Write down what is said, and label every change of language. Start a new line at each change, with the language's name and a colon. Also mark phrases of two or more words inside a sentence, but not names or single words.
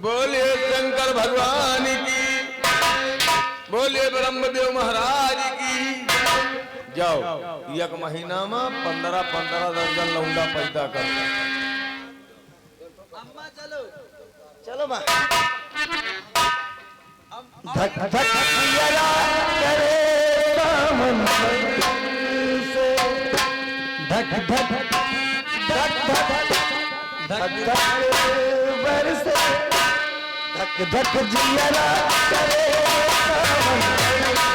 Hindi: बोलिए शंकर भगवान की, बोलिए ब्रह्मदेव महाराज की। जाओ एक महीना में 15-15 दर्जन लौंडा पैदा कर। अम्मा चलो चलो माँ। धक धक जरा करे दामन से, धक धक धक धक धक धक बरसे, धक धक जिया करे दामन